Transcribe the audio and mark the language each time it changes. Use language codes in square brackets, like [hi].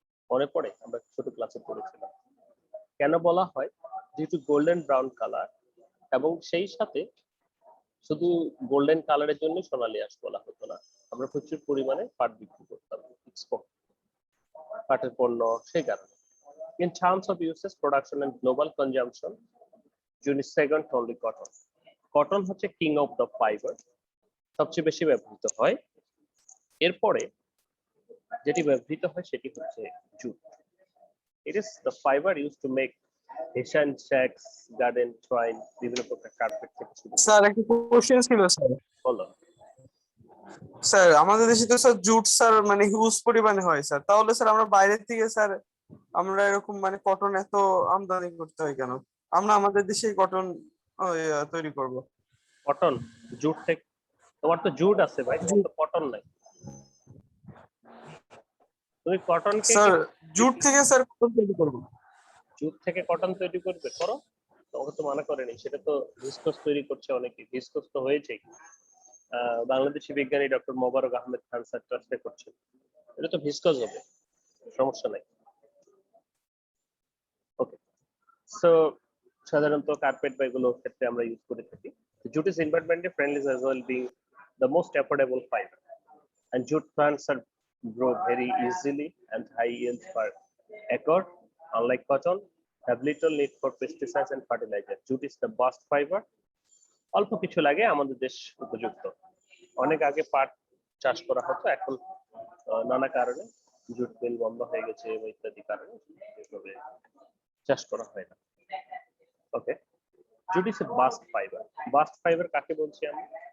[bn] মনে পড়ে আমরা ছোট ক্লাসে পড়েছিলাম। কেন বলা হয়? [en] due to golden brown colour, [bn] এবং সেই সাথে শুধু গোল্ডেন কালারের জন্য সোনালী আঁশ বলা হতো না, আমরা প্রচুর পরিমাণে পাট বিক্রি করতাম, এক্সপোর্ট পাটের পণ্য, সেই কারণে। [en] In terms of uses, production and global consumption, jute is second only cotton. [bn] Cotton হচ্ছে [en] king of the fibre, [bn] সবচেয়ে বেশি ব্যবহৃত হয়। এরপরে যেটি ব্যবহৃত হয় সেটি হচ্ছে jute. [en] It is the fiber used to make Asian shacks, garden, twine, [bn] বিভিন্ন প্রকার কার্পেট থেকে শুরু করে। স্যার একটা কোশ্চেন ছিল স্যার। বলো। স্যার আমাদের দেশে তো স্যার জুট স্যার মানে হিউজ পরিমাণে হয় স্যার, তাহলে স্যার আমরা বাইরের থেকে স্যার আমরা এরকম মানে কটন এত আমদানি করতে হয় কেন? আমরা আমাদের দেশেই কটন তৈরি করব। কটন জুট থেকে? তোমার তো জুট আছে ভাই, তোমার তো কটন নাই। তুমি কটনকে স্যার জুট থেকে স্যার কটন তৈরি করব। জুট থেকে কটন তৈরি করবে, করো, তোমাকে তো মানা করেনি। সেটা তো ভিসকস তৈরি করছে অনেকে, ভিসকস তো হয়েছে। বাংলাদেশি বিজ্ঞানী ডক্টর মোবারক আহমেদ খান স্যার ট্রাস্টে করছেন, এটা তো ভিসকস হবে, সমস্যা নাই। ওকে, সো সাধারণত কার্পেট বা এগুলোর ক্ষেত্রে আমরা ইউজ করে থাকি। [en] Jute is environmentally friendly as well, being the most affordable fiber, and jute plants are grow very easily and high yield per acre, unlike cotton have little need for pesticides and fertilizer. Jute is the best fiber, [bn] অল্প কিছু লাগে, আমাদের দেশ উপযুক্ত। অনেক আগে পাট চাষ করা হতো, এখন নানা কারণে জুট মিল বন্ধ হয়ে গেছে এবং ইত্যাদি কারণে এভাবে চাষ করা হয় না। ওকে, [en] Jute is a bast fibre. [bn] Bast fibre কাকে বলছি আমি?